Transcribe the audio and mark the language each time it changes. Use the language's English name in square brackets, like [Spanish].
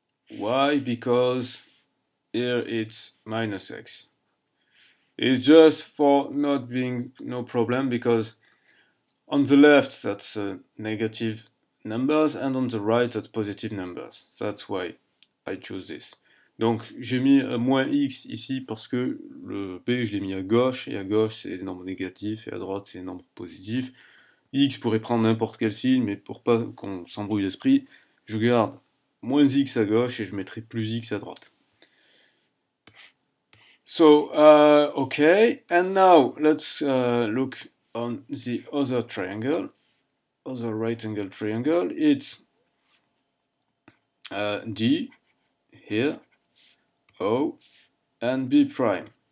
[English] Why? Because here it's minus x. It's just for not being no problem, because on the left that's negative numbers and on the right that's positive numbers. That's why I choose this. [French] Donc j'ai mis moins x ici parce que le b je l'ai mis à gauche, et à gauche c'est les nombres négatifs et à droite c'est les nombres positifs. X pourrait prendre n'importe quel signe, mais pour pas qu'on s'embrouille l'esprit, je garde moins x à gauche et je mettrai plus x à droite. [English] So, okay, and now let's look on the other triangle, other right angle triangle. It's D here, O, and B prime.